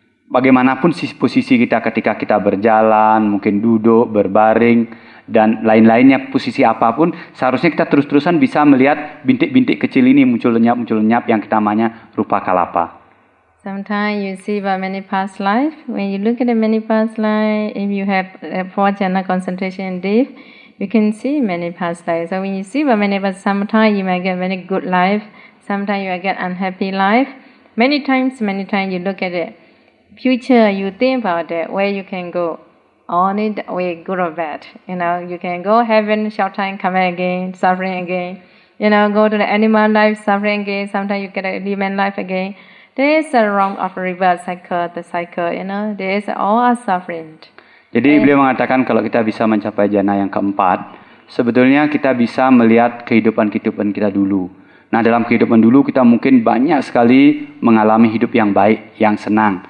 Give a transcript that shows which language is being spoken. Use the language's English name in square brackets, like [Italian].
[Indonesian] Bagaimanapun posisi kita ketika kita berjalan, mungkin duduk, berbaring, dan lain-lainnya, posisi apapun, seharusnya kita terus-terusan bisa melihat bintik-bintik kecil ini muncul lenyap yang kita namanya rupa kalapa. [English] Sometimes you see by many past life. When you look at the many past life, if you have 4 jhana concentration deep, you can see many past life. So when you see by many past, sometimes you might get very good life, sometimes you might get unhappy life. Many times you look at it. Future, you think about that, where you can go. Only the way, good or bad. You can go heaven, short time, come back again, suffering again. Go to the animal life, suffering again. Sometimes you get a human life again. There is a wrong of reverse cycle, the cycle. There is all suffering. [Indonesian] Jadi beliau mengatakan kalau kita bisa mencapai jana yang keempat, sebetulnya kita bisa melihat kehidupan kita dulu. Nah, dalam kehidupan dulu kita mungkin banyak sekali mengalami hidup yang baik, yang senang.